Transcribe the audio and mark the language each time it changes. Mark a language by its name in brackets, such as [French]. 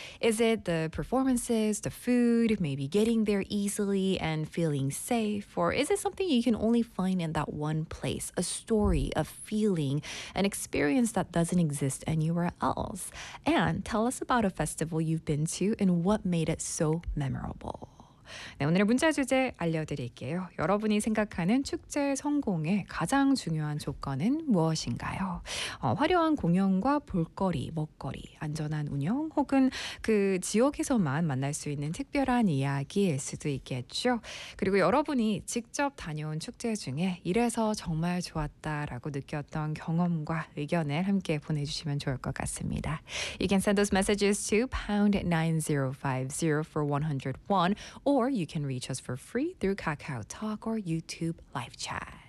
[English] Is it the performances, the food, maybe getting there easily and feeling safe? Or is it something you can only find in that one place, a story, a feeling, an experience that doesn't exist anywhere else? And tell us about a festival you've been to and what made it so memorable. [Korean] 네, 오늘의 문자 주제 알려드릴게요. 여러분이 생각하는 축제 성공의 가장 중요한 조건은 무엇인가요? 화려한 공연과 볼거리, 먹거리, 안전한 운영 혹은 그 지역에서만 만날 수 있는 특별한 이야기일 수도 있겠죠. 그리고 여러분이 직접 다녀온 축제 중에 이래서 정말 좋았다라고 느꼈던 경험과 의견을 함께 보내주시면 좋을 것 같습니다. [English] You can send those messages to #9050 for 101 or you can reach us for free through KakaoTalk or YouTube Live Chat.